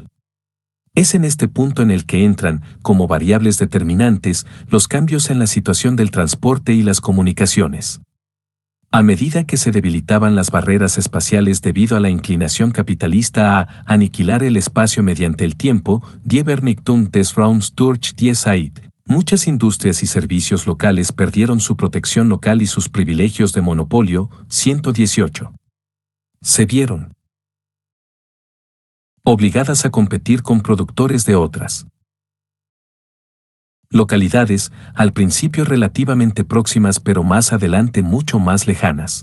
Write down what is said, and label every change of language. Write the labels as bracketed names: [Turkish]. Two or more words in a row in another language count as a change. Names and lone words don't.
[Spanish] Es en este punto en el que entran, como variables determinantes, los cambios en la situación del transporte y las comunicaciones. A medida que se debilitaban las barreras espaciales debido a la inclinación capitalista a aniquilar el espacio mediante el tiempo, [German] die Vernichtung des Raums durch die Zeit, [Spanish] muchas industrias y servicios locales perdieron su protección local y sus privilegios de monopolio, 118. Se vieron obligadas a competir con productores de otras localidades, al principio relativamente próximas pero más adelante mucho más lejanas.